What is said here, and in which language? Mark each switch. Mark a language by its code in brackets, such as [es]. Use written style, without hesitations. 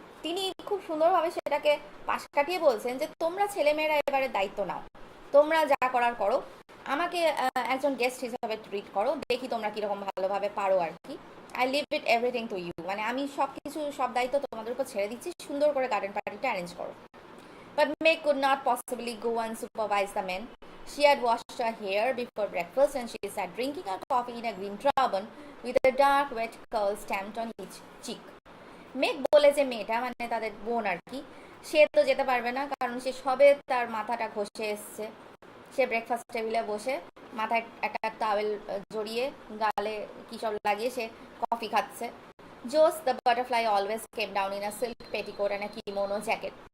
[bn] তিনি খুব সুন্দরভাবে সেটাকে পাশ কাটিয়ে বলছেন যে তোমরা ছেলেমেয়েরা এবারে দায়িত্ব নাও, তোমরা যা করার করো, আমাকে একজন গেস্ট হিসাবে ট্রিট করো, দেখি তোমরা কীরকম ভালোভাবে পারো আর কি। [en] I leave it everything to you, [bn] মানে আমি সব কিছু, সব দায়িত্ব তোমাদের উপর ছেড়ে দিচ্ছি, সুন্দর করে গার্ডেন পার্টিটা অ্যারেঞ্জ করো। [en] But Meg could not possibly go and supervise the men. She had washed her hair before breakfast and she sat drinking her coffee in a green turban with a dark wet curl stamped on each cheek. [bn] মেঘ বলে যে মেয়েটা মানে তাদের বোন আর কি, সে তো যেতে পারবে না, কারণ সে সবে তার মাথাটা ঘষে এসছে। সে ব্রেকফাস্ট টেবিলে বসে মাথায় একটা টাওয়েল জড়িয়ে গালে কী সব লাগিয়ে সে কফি খাচ্ছে। [en] Jos the butterfly always came down in a silk petticoat and a kimono jacket.